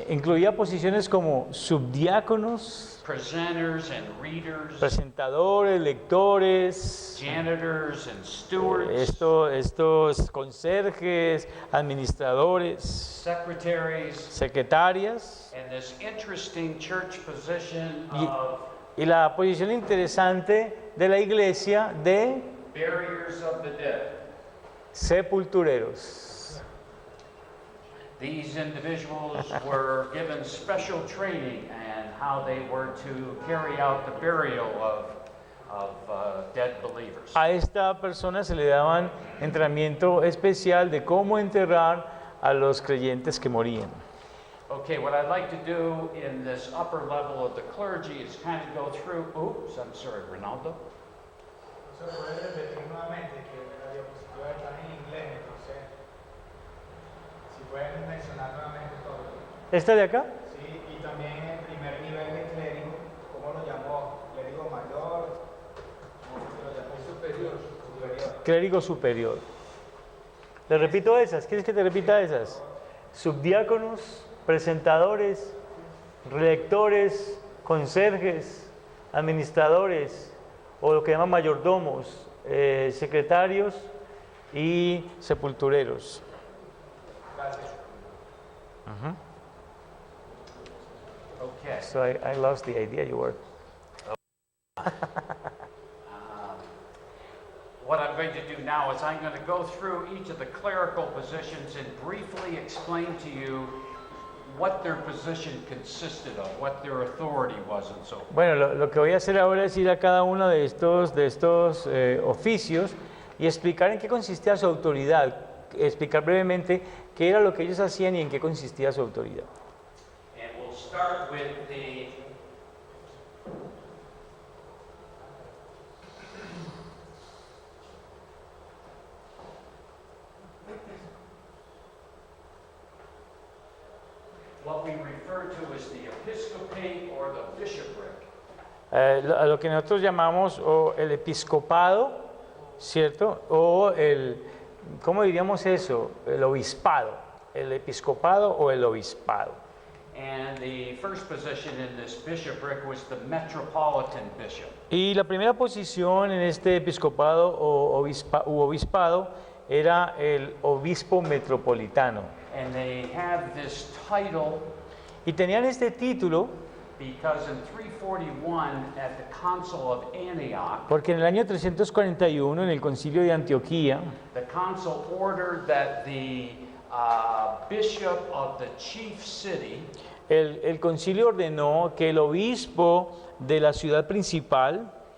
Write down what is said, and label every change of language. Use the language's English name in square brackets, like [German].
[Spanish] Incluía posiciones como subdiáconos, [English] presenters and readers, [Spanish] presentadores, lectores, [English] janitors and stewards, [Spanish] estos conserjes, administradores, [English] secretaries, [Spanish] secretarias [English] and this interesting church position of [Spanish] y la posición interesante de la iglesia de [English] buriers of the dead. [Spanish] sepultureros. [English] These individuals were given special training and how they were to carry out the burial of dead believers. [Spanish] A esta persona se le daban entrenamiento especial de cómo enterrar a los creyentes que morían. [English] Okay, what I'd like to do in this upper level of the clergy is kind of go through, oops, I'm sorry, Ronaldo. [Spanish] ¿Puedes repetir nuevamente que la diapositiva está en inglés? Entonces, si pueden mencionar nuevamente todo. ¿Esta de acá? Sí, y también el primer nivel de clérigo, ¿cómo lo llamó? ¿Clérigo mayor? ¿Cómo se lo llamó? Superior. Clérigo superior. ¿Le repito esas? ¿Quieres que te repita esas? Subdiáconos, presentadores, relectores, conserjes, administradores, o lo que llaman mayordomos, secretarios y sepultureros. Gracias. [English] Okay. So I lost the idea you were. What I'm going to do now is I'm going to go through each of the clerical positions and briefly explain to you what their position consisted of, what their authority was and so forth. [Spanish] Bueno, lo que voy a hacer ahora es ir a cada uno de estos oficios y explicar en qué consistía su autoridad, explicar brevemente qué era lo que ellos hacían y en qué consistía su autoridad. [English] And we'll start with what we refer to as the episcopate or the bishopric. [Spanish] A lo que nosotros llamamos o el episcopado, ¿cierto? O ¿cómo diríamos eso? El obispado, el episcopado o el obispado. [English] And the first position in this bishopric was the metropolitan bishop. [Spanish] Y la primera posición en este episcopado o obispado era el obispo metropolitano. [English] And they have this title [Spanish] Y tenían este título [English] because in 341 at the Council of Antioch, [Spanish] porque en el año 341, en el concilio de Antioquía, [English] the council ordered that the bishop of the chief city [Spanish] el concilio ordenó que el obispo de la ciudad principal,